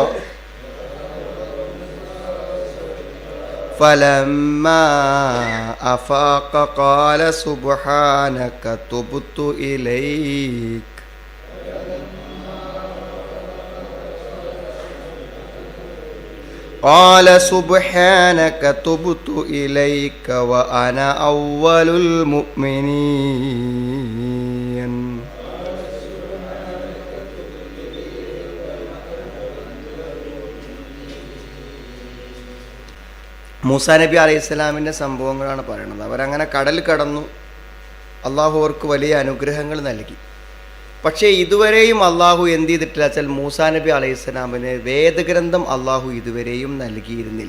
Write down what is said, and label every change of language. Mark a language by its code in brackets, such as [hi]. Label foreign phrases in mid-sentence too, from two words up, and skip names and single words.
[ar] فلما أفاق قال سبحانك تبت إليك وأنا أول المؤمنين. [ml] മൂസാ നബി അലൈഹിസ്സലാമിൻ്റെ സംഭവങ്ങളാണ് പറയുന്നത്. അവരങ്ങനെ കടൽ കടന്നു, അള്ളാഹു അവർക്ക് വലിയ അനുഗ്രഹങ്ങൾ നൽകി. പക്ഷേ ഇതുവരെയും അള്ളാഹു എന്ത് ചെയ്തിട്ടില്ല വെച്ചാൽ മൂസാ നബി അലൈഹിസ്സലാമിന് വേദഗ്രന്ഥം അള്ളാഹു ഇതുവരെയും നൽകിയിരുന്നില്ല.